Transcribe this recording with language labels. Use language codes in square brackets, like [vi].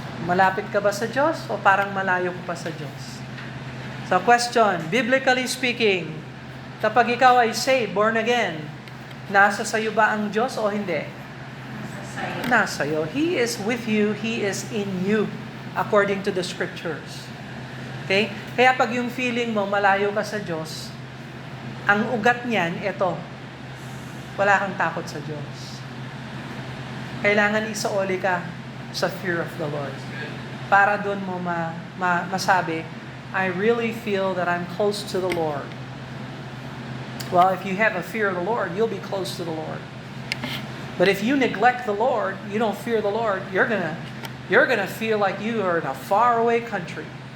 [tl] Malapit ka ba sa Diyos o parang malayo ka pa sa Diyos? So question, biblically speaking, kapag ikaw ay saved, born again, nasa sayo ba ang Diyos o hindi? Nasa sayo. [en] He is with you, He is in you, according to the Scriptures. Okay? [tl] Kaya pag yung feeling mo malayo ka sa Diyos, ang ugat niyan, ito, wala kang takot sa Diyos. Kailangan isaoli ka sa fear of the Lord. Para doon mo masabi, [en] I really feel that I'm close to the Lord. Well, if you have a fear of the Lord, you'll be close to the Lord. But if you neglect the Lord, you don't fear the Lord, you're gonna feel like you are in a faraway country.